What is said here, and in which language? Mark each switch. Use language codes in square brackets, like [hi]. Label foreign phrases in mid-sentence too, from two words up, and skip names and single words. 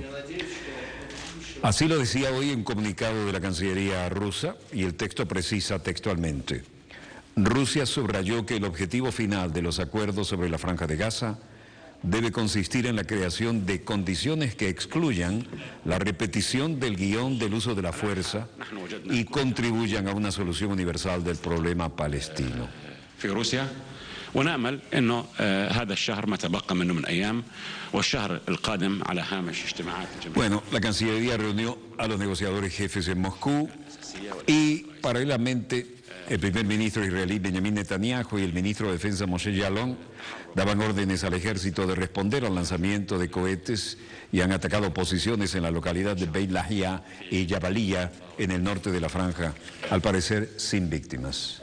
[es] Así lo decía hoy en comunicado de la Cancillería rusa, y el texto precisa textualmente: Rusia subrayó que el objetivo final de los acuerdos sobre la Franja de Gaza debe consistir en la creación de condiciones que excluyan la repetición del guión del uso de la fuerza y contribuyan a una solución universal del problema palestino. [ar] ونأمل أنه هذا الشهر ما تبقى منه من أيام والشهر القادم على هامش اجتماعات الجمعية. [es] Bueno, la Cancillería reunió a los negociadores jefes en Moscú y paralelamente el primer ministro israelí Benjamin Netanyahu y el ministro de Defensa Moshe Yaalon daban órdenes al ejército de responder al lanzamiento de cohetes y han atacado posiciones en la localidad de Beit Lahia y Jabalia en el norte de la franja, al parecer sin víctimas.